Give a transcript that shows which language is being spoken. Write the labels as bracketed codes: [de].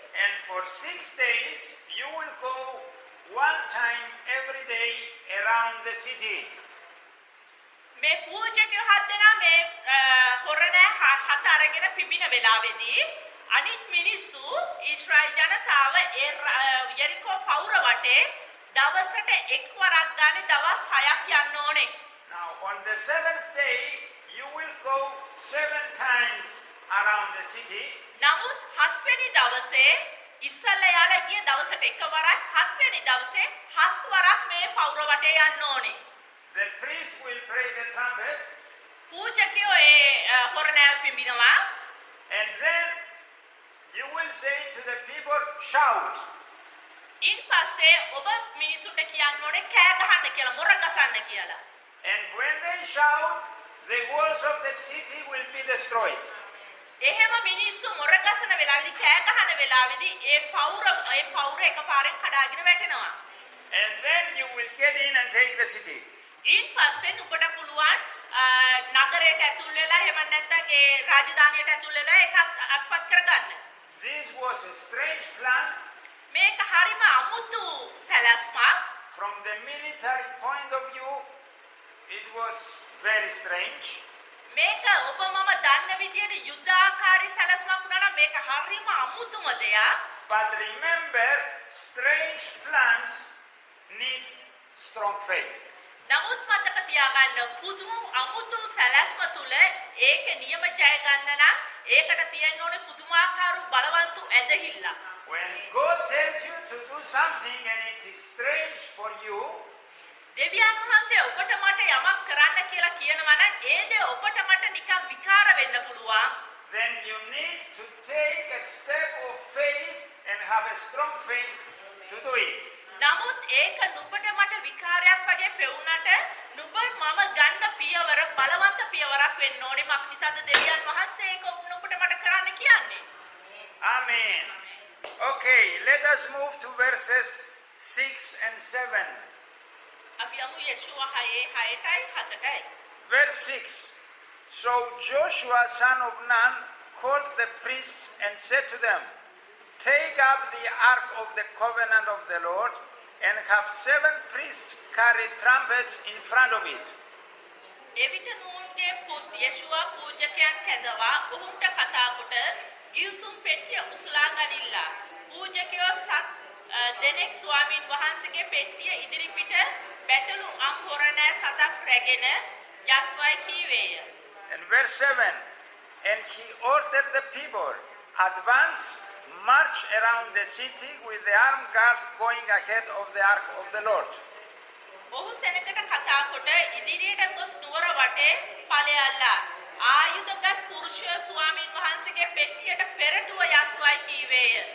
[en] And for 6 days you will go one time every day around the city. [si] මේ පූජකයෝ 7 දෙනා මේ හොරණෑ 7 අරගෙන පිඹින වෙලාවේදී අනිත් මිනිස්සු ඊශ්‍රායෙල් ජනතාව ඒ යරිකෝ පවුර වටේ දවසට එක්වරක් ගානේ දවස් 6ක් යන්න ඕනේ. [en] Now on the 7th day you will go 7 times around the city. [si] නමුත් 7 වෙනි දවසේ ඉස්සල්ලා යාලා ගිය දවසට එකවරක් 7 වෙනි දවසේ 7 වරක් මේ පවුර වටේ යන්න ඕනේ. [en] The priest will play the trumpet. [si] පූජකයෝ A හොරණෑ පිඹිනවා. [en] And then you will say to the people, shout. [si] ඉන් පස්සේ ඔබ මිනිසුන්ට කියන්න ඕනේ කෑ ගහන්න කියලා, මොර ගසන්න කියලා. [en] And when they shout, the walls of the city will be destroyed. [si] එහෙම මිනිස්සු මොර ගසන වෙලාවේදී කෑ ගහන වෙලාවේදී ඒ පවුර එකපාරෙන් කඩාගෙන වැටෙනවා. [en] And then you will get in and take the city. [si] ඉන් පස්සේ නුඹට පුළුවන් නගරයට ඇතුල් වෙලා එහෙම නැත්නම් ඒ රාජධානියට ඇතුල් වෙලා ඒක අත්පත් කරගන්න. [en] This was a strange plan. [si] මේක හරිම අමුතු සැලැස්මක්. [en] From the military point of view, it was very strange. [si] මේක ඔබ මම දන්න විදියට යුද්ධාකාරී සැලැස්මක් වුණා නම් මේක හරිම අමුතුම දෙයක්. [en] But remember, strange plans need strong faith. [si] නමුත් මතක තියාගන්න පුදුම අමුතු සැලැස්ම තුල ඒක නියම ජය ගන්න නම් ඒකට තියෙන්න ඕනේ පුදුමාකාර බලවන්තු ඇදහිල්ල. [en] When God tells you to do something and it is strange for you, [si] දෙවියන් වහන්සේ ඔබට මට යමක් කරන්න කියලා කියනවා නම් ඒ දේ ඔබට මට නිකන් විකාර වෙන්න පුළුවන්. [en] then you need to take a step of faith and have a strong faith to do it. [si] නමුත් ඒක නුඹට මට විකාරයක් වගේ පෙවුනට නුඹ මම ගන්න පියවර බලවන්ත පියවරක් වෙන්න ඕනේ. මක් නිසාද දෙවියන් වහන්සේ ඒක නුඹට මට කරන්න කියන්නේ. [en] Amen. Okay, let us move to verses 6 and 7. [si] අපි යමු යේෂුවා 6:7යි. [en] Verse 6. So Joshua son of Nun called the priests and said to them, take up the ark of the covenant of the Lord and have 7 priests carry trumpets in front of it. [si] එවිට නූන්ගේ පුත් යේෂුවා පූජකයන් කැඳවා ඔහුට කතා කොට ගිවිසුම් පෙට්ටිය උසුලා ගනිල්ලා. පූජකයෝ දෙනෙක් ස්වාමීන් වහන්සේගේ පෙට්ටිය ඉදිරිපිට බැටළු අම්හොරණෑ සතක් රැගෙන යත්වයි කීවේය. [en] And verse 7, and he ordered the people, advance, march around the city with the armed guards going ahead of the ark of the Lord. [si] ඔහු සෙනඟට කතා කොට ඉදිරියට ගොස් නුවර වටේ ඵලයල්ලා ආයුධගත් පුරුෂය ස්වාමීන් වහන්සේගේ පෙට්ටියට පෙරටුව යත්වයි කීවේය.